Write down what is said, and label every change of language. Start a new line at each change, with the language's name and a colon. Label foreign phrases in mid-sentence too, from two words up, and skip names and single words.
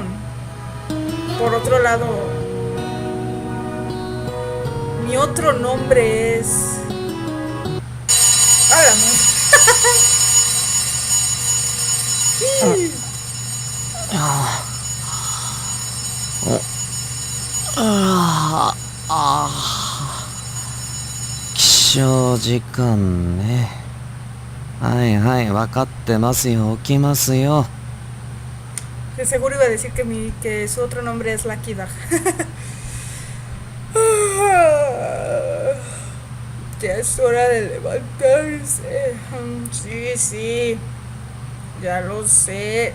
Spanish: Por otro lado, mi otro nombre es... ¡Hágame!
Japanese: 起床時間ね。はい分かってますよ。起きますよ。
Spanish: De seguro iba a decir que su otro nombre es Lucky Dog. Ya es hora de levantarse. Sí, ya lo sé.